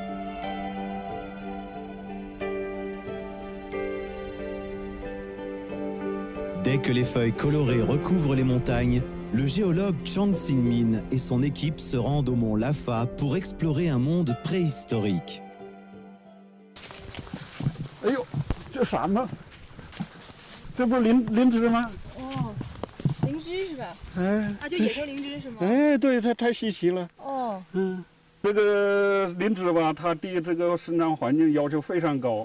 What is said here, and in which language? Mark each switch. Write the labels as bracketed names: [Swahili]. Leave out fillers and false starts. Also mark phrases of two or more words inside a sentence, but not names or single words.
[French] Dès que les feuilles colorées recouvrent les montagnes, le géologue Chang Xingmin et son équipe se rendent au mont Lafa pour explorer un monde préhistorique. [Chinese] 哎呦，这啥呢？这不灵芝吗？哦，灵芝是吧？哎，啊，就野生灵芝是吗？哎，对，它太稀奇了。哦，嗯，这个灵芝吧，它对这个生长环境要求非常高。